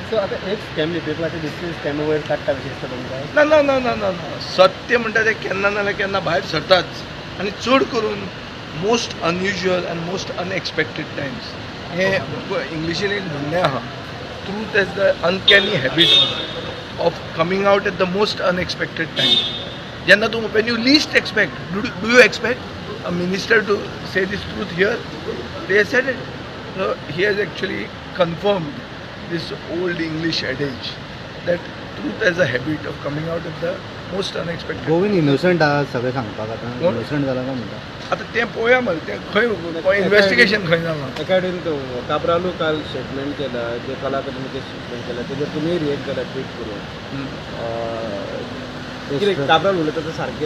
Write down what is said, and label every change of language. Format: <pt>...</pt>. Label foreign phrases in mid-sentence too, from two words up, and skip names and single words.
<kok>सो आतां एक स्कॅम लिपयतलाचे दुसरे स्कॅम वयर काडटा विशेष तुमकां. ना ना ना ना ना ना सत्य म्हणटा तें केन्ना नाल्यार केन्ना भायर सरताच. आनी चड करून</kok> <en>most unusual and most unexpected times.</en> <kok>हें इंग्लिशीन एक म्हणणें आहा,</kok> <en>truth has the uncanny habit of coming out at the most unexpected time.</en> <kok>जेन्ना तूं</kok> <en>when you least expect, do you expect a minister to say this truth here? they said it. So he has actually confirmed this old English adage that truth has a habit of coming out at the most unexpected.</en> <kok>गोविंद इनोसंट आहा सगळें सांगपाक आतां कोण? इनोसंट जाला काय म्हणटा. आतां तें पळोवया मरे, तें खंय इन्व्हेस्टिगेशन खंय जालां. एकाडेन काब्रालू काल स्टेटमेंट केला, जे कला अकादमीचे स्टेटमेंट केला तेजेर तुमी रिएक्ट केला ट्वीट करून. कितें काब्राल उलयता तें सारकें?</kok>